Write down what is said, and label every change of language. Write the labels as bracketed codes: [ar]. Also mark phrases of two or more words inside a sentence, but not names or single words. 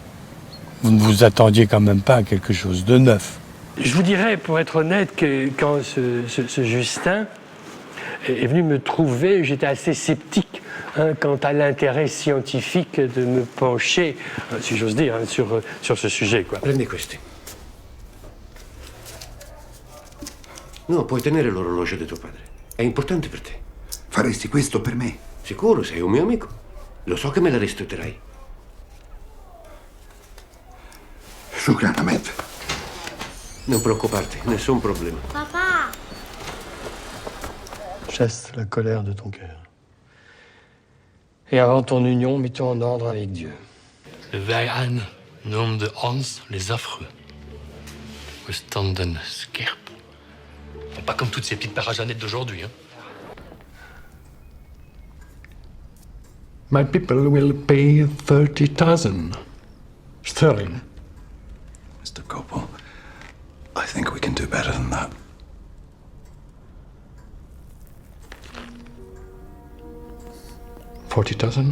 [fr] Vous ne vous attendiez quand même pas à quelque chose de neuf. Je vous dirais, pour être honnête, que quand ce Justin est venu me trouver, j'étais assez sceptique quant à l'intérêt scientifique de me pencher, si j'ose dire, sur ce sujet, quoi. [it] Prendi questi. No, puoi tenere l'orologio di tuo padre. È importante per te. Faresti questo per me? Sicuro, sei un mio amico. Lo so che me la rispetterai. [ar] شكرا أمات. [it] Non preoccuparti, nessun problema. Papa! [fr] Chasse la colère de ton cœur. Et avant ton union, mets-toi en ordre avec Dieu. [nl] Le Weihern noemde ons [fr] les affreux. [nl] We standen scherp. [fr] Bon, pas comme toutes ces petites parageanettes d'aujourd'hui, hein. [en] My people will pay 30,000 sterling. Mr. Copel, I think we can do better than that. $40,000?